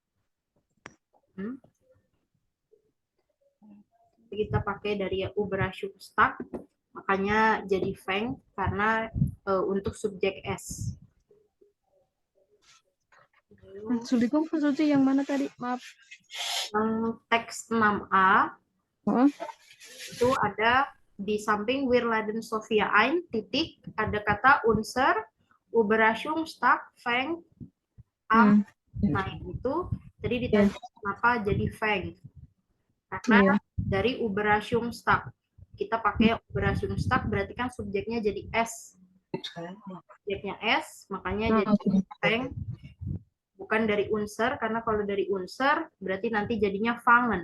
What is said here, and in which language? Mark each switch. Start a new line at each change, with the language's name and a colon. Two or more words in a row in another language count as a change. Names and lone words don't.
Indonesian: Kita pakai dari Überraschungstag, makanya jadi feng karena untuk subjek S. Entschuldigung, Pak Suci, yang mana tadi? Maaf. Teks 6a Oh, itu ada di samping
German: Wir laden Sophia ein,
Indonesian: titik, ada kata unser, Überraschungstag, feng, am. Nah, itu tadi ditanya kenapa jadi feng. Karena dari Überraschungstag. Kita pakai Überraschungstag berarti kan subjeknya jadi S. Subjeknya S, makanya jadi feng. Bukan dari unser, karena kalau dari unser berarti nanti jadinya fangen.